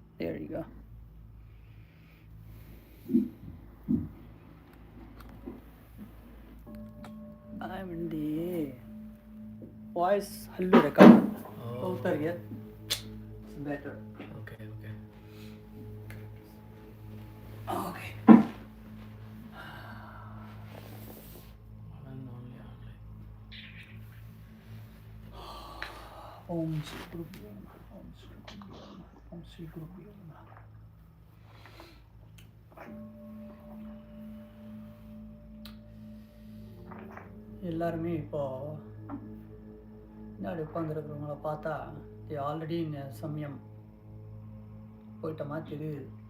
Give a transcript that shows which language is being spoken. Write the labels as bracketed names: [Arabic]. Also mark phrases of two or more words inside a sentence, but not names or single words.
[English] There you go. I'm in the voice hallu record. Filter here. It's better. Okay. Okay. [Sanskrit] ओं श्री गुरुभ्यो नमः. ओं श्री गुरुभ्यो नमः. ओं श्री गुरुभ्यो नमः. [Tamil] எல்லாருமே இப்போ முன்னாடி உட்காந்துருக்கிறவங்கள பார்த்தா ஆல்ரெடி சமயம் போயிட்ட மாதிரி தெரியுது.